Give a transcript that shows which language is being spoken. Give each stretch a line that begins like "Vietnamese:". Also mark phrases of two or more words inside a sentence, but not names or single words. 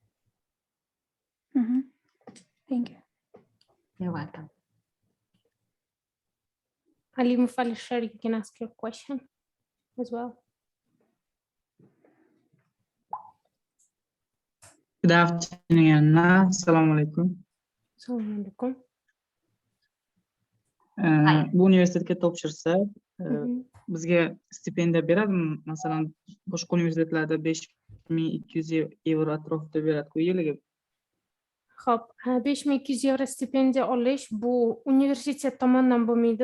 English: Thank you. You're welcome. Ali Mufalishar, you can ask your question as well. Good afternoon, Anna.
Arabic: السلام عليكم.
Uzbek: Assalomu alaykum. Bu universitetga topshirsa, bizga stipendiya beradimi? Masalan, boshqa universitetlarda 5200 euro atrofida beradi-ku yiliga. Xo'p, 5200 euro stipendiya olish bu universitet tomonidan bo'lmaydi.